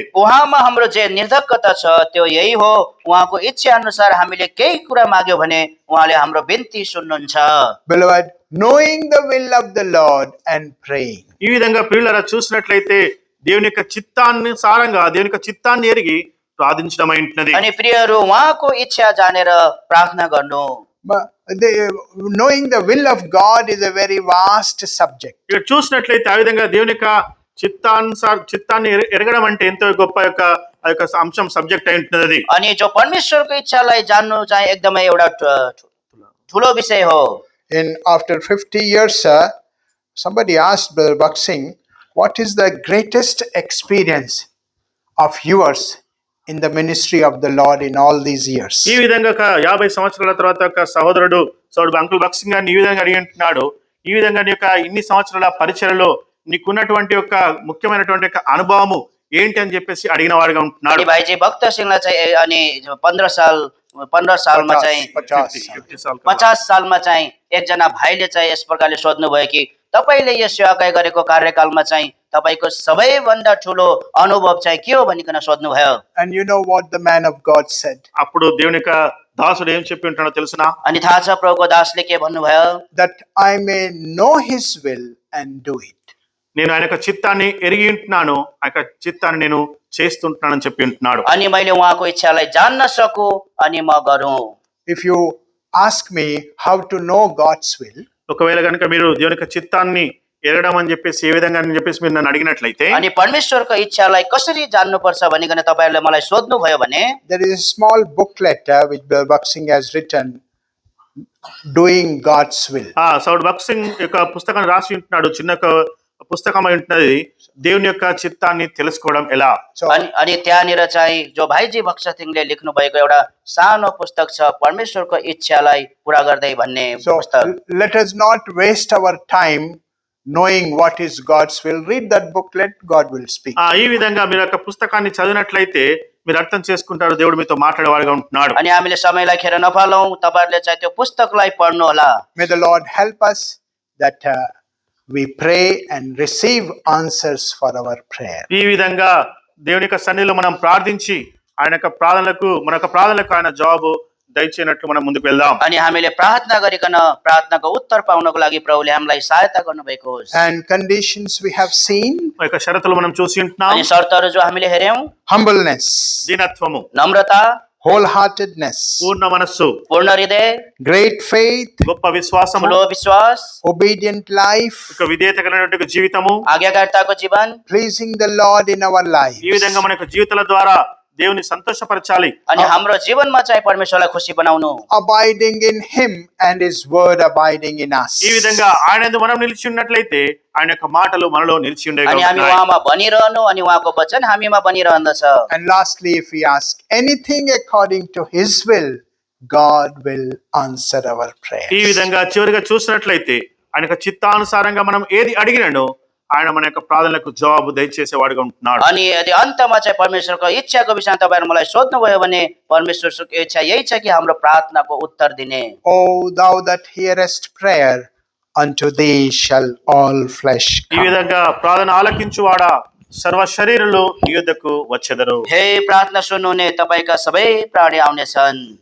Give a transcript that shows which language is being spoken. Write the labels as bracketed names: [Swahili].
[Nepali] उहाँमा हाम्रो जे निर्धक्कता छ त्यो यही हो. उहाँको इच्छा अनुसार हामीले केही कुरा माग्यो भने उहाँले हाम्रो बिन्ती सुन्नुहुन्छ. [English] Beloved, knowing the will of the Lord and praying. [Telugu] ఈ విధంగా ప్రియులారా చూసినట్లయితే దేవుని యొక్క చిత్తానుసారంగా దేవుని యొక్క చిత్తాన్ని ఎరిగి ప్రార్థించడం అయింటున్నది. [Nepali] अनि प्रियहरू उहाँको इच्छा जानेर प्रार्थना गर्नु. [English] But knowing the will of God is a very vast subject. [Telugu] ఇక్కడ చూసినట్లయితే ఆ విధంగా దేవుని యొక్క చిత్తాన్ని ఎరగడం అంటే ఎంతో గొప్ప యొక్క అంశం సబ్జెక్ట్ అయి ఉంటున్నది. [Nepali] अनि जो परमेश्वरको इच्छालाई जान्नु चाहिँ एकदमै एउटा ठुलो विषय हो. [English] After 50 years, somebody asked Brother Baksing, what is the greatest experience of yours in the ministry of the Lord in all these years? [Telugu] ఈ విధంగా 50 సంవత్సరాల తర్వాత సహోదరుడు అంకుల్ బక్సింగ్ గారిని ఈ విధంగా అడిగి ఉంటున్నాడు. ఈ విధంగా నీ యొక్క ఇన్ని సంవత్సరాల పరిచయలో నీకున్నటువంటి యొక్క ముఖ్యమైనటువంటి యొక్క అనుభవము ఏంటి అని చెప్పేసి అడిగిన వాడుగా ఉంటున్నాడు. [Nepali] अनि भाइजी भक्त सिंहलाई चाहिँ अनि 15 सालमा चाहिँ 50 सालमा चाहिँ एकजना भाइले चाहिँ यस प्रकारले सोध्नुभयो कि तपाईले यस सेवाकाई गरेको कार्यकालमा चाहिँ तपाईको सबैभन्दा ठुलो अनुभव चाहिँ के हो भनिकन सोध्नुभयो. [English] And you know what the man of God said? [Telugu] అప్పుడు దేవుని యొక్క దాసుడు ఏం చెప్పి ఉంటాడో తెలుసునా? [Nepali] अनि थाहा छ प्रभुको दासले के भन्नुभयो? [English] That I may know his will and do it. [Telugu] నేను ఆయన యొక్క చిత్తాన్ని ఎరిగి ఉంటున్నాను, ఆ యొక్క చిత్తాన్ని నేను చేస్తుంటున్నానని చెప్పి ఉంటున్నాడు. [Nepali] अनि मैले उहाँको इच्छालाई जान्न सकु अनि म गरौँ. [English] If you ask me how to know God's will, [Telugu] ఒకవేళ కనుక మీరు దేవుని యొక్క చిత్తాన్ని ఎరగడం అని చెప్పేసి ఏ విధంగా అని చెప్పేసి మీరు నన్ను అడిగినట్లయితే [Nepali] अनि परमेश्वरको इच्छालाई कसरी जान्नुपर्छ भनिकन तपाईहरुले मलाई सोध्नु भयो भने [English] there is a small booklet which Brother Baksing has written, Doing God's Will. [Telugu] సౌడ్ బక్సింగ్ యొక్క పుస్తకాన్ని రాసి ఉంటున్నాడు. చిన్న పుస్తకం అయి ఉంటున్నది. దేవుని యొక్క చిత్తాన్ని తెలుసుకోవడం ఎలా? [English] So, [Nepali] अनि त्यहाँनिर चाहिँ जो भाइजी भक्सथिङले लेख्नु भएको एउटा सानो पुस्तक छ, परमेश्वरको इच्छालाई पुरा गर्दै भन्ने [English] so [Nepali] पुस्तक। [English] let us not waste our time knowing what is God's will. Read that booklet, God will speak. [Telugu] ఈ విధంగా మీరు యొక్క పుస్తకాన్ని చదివినట్లయితే మీరు అర్థం చేసుకుంటారు దేవుడు మీతో మాట్లాడేవాడుగా ఉంటున్నాడు. [Nepali] अनि हामीले समयलाई खेर नफालौँ, तपाईँहरूले चाहिँ त्यो पुस्तकलाई पढ्नु होला। [English] May the Lord help us that we pray and receive answers for our prayer. [Telugu] ఈ విధంగా దేవుని యొక్క సన్నిధిలో మనం ప్రార్థించి ఆయన యొక్క ప్రార్థనలకు ఆయన జవాబు దయచేయనట్లు మనం ముందుకు వెళ్దాం. [Nepali] अनि हामीले प्रार्थना गरिकन प्रार्थनाको उत्तर पाउनको लागि प्रभुले हामीलाई सहायता गर्नुभएको होस्। [English] And conditions we have seen: [Telugu] ఆ యొక్క షరతులు మనం చూసి ఉంటున్నాం. [Nepali] अनि शर्तहरू जो हामीले हेर्यौं, [English] humbleness, [Telugu] దీనత్వము, [Nepali] नम्रता, [English] wholeheartedness, [Telugu] పూర్ణ మనస్సు, [Nepali] पूर्ण हृदय, [English] great faith, [Telugu] గొప్ప విశ్వాసము, [Nepali] ठुलो विश्वास, [English] obedient life, [Telugu] ఒక విధేయత కలిగినటువంటి జీవితము, [Nepali] आज्ञाकारिताको जीवन, [English] pleasing the Lord in our lives. [Telugu] ఈ విధంగా మన యొక్క జీవితాల ద్వారా దేవుని సంతోషపరచాలి. [Nepali] अनि हाम्रो जीवनमा चाहिँ परमेश्वरलाई खुसी बनाउनु, [English] Abiding in Him and His word abiding in us. [Telugu] ఈ విధంగా ఆయన యందు మనం నిలిచి ఉన్నట్లయితే ఆయన యొక్క మాటలు మనలో నిలిచి ఉండేవి [Nepali] अनि हामी [Telugu] ఉన్నాయి. [Nepali] उहाँमा बनिरहनु, अनि उहाँको वचन हामीमा बनिरहन्दछ। [English] And lastly, if we ask anything according to His will, God will answer our [Telugu] ఈ [English] prayers. [Telugu] విధంగా చివరిగా చూసినట్లయితే ఆయన యొక్క చిత్తానుసారంగా మనం ఏది అడిగినను ఆయన మన యొక్క ప్రార్థనలకు జవాబు దయచేసేవాడుగా ఉంటున్నాడు. [Nepali] अनि यदि अन्तमा चाहिँ परमेश्वरको इच्छाको विषयमा तपाईँहरू मलाई सोध्नुभयो भने परमेश्वरको इच्छा यही छ कि हाम्रो प्रार्थनाको उत्तर दिने। [English] O thou that hearest prayer, unto thee shall all flesh [Telugu] ఈ [English] come. [Telugu] విధంగా ప్రార్థన ఆలకించువాడా సర్వ శరీరులు నీ యొద్దకు వచ్చెదరు. [Nepali] हे प्रार्थना सुन्नुहुने तपाईँका सबै प्राणी आउनेछन्।